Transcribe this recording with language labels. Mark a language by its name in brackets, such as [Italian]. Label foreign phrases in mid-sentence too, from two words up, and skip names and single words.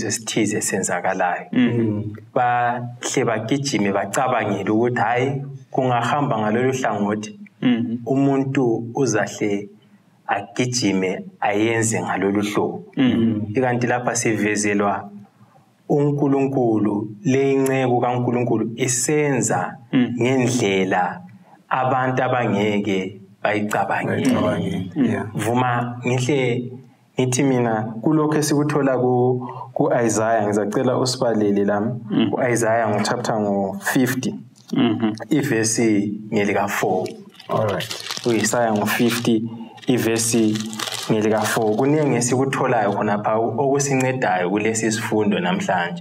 [North Ndebele] esithize senzakalayo bahle bagijime bacabangele ukuthi hayi kungahamba ngalolu hlangothi umuntu uzahle agijime ayenze ngalolu hlobo ikanti lapha sivezelwa uNkulunkulu leyinceku kaNkulunkulu isenza ngendlela abantu abangeke bayicabangele. Vuma ngihle ngithi mina kulokho esikuthola ku Isaiah ngizacela usibalele lami ku Isaiah ngo chapter ngo 50 iverse ngelika 4. Alright. Isaiah ngo 50 iverse ngelika 4 kuningi esikutholayo khona pha okusincedayo kulesi sifundo namhlanje.